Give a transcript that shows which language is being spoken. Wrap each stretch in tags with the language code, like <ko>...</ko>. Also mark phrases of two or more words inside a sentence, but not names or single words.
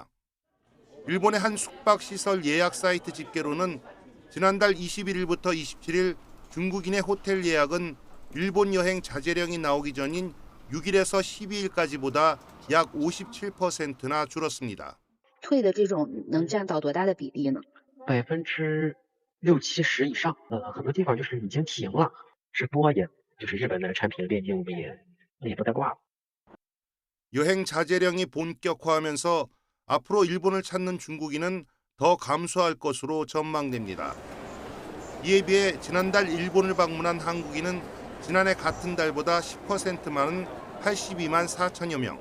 <ko>일본의 한 숙박시설 예약 사이트 집계로는 지난달 21일부터 27일 중국인의 호텔 예약은 일본 여행 자제령이 나오기 전인 6일에서 12일까지보다 약 57%나 줄었습니다.</ko> <zh>退的这种能占到多大的比例呢？60%、70%以上。很多地方就是已经停了，直播也就是日本的产品链接我们也不再挂了。</zh> <ko>여행 자제령이 본격화하면서 앞으로 일본을 찾는 중국인은 더 감소할 것으로 전망됩니다. 이에 비해 지난달 일본을 방문한 한국인은 지난해 같은 달보다 10% 많은 82만 4천여 명.</ko>